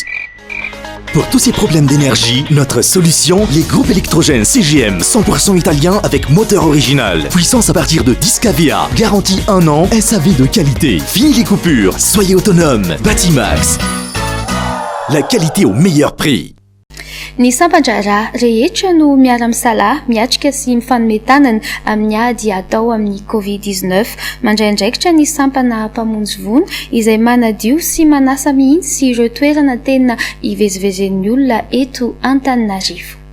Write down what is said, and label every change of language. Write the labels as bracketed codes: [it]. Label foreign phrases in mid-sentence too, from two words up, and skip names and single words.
[fr] Pour tous ces problèmes d'énergie, notre solution, les groupes électrogènes CGM 100% italien avec moteur original. Puissance à partir de 10 kVA, garantie 1 an, SAV de qualité. Fini les coupures, soyez autonome. Batimax, la qualité au meilleur prix. [mg] Ny sampandrara rehetra no miara-misalahy miatrika sy mifanome tanana amin'ny ady atao amin'ny Covid-19. Mandray andraikitra ny sampana mpamonjy voina izay manadio sy manasa mihitsy ireo toerana tena ivezivezen'ny olona eto Antananarivo.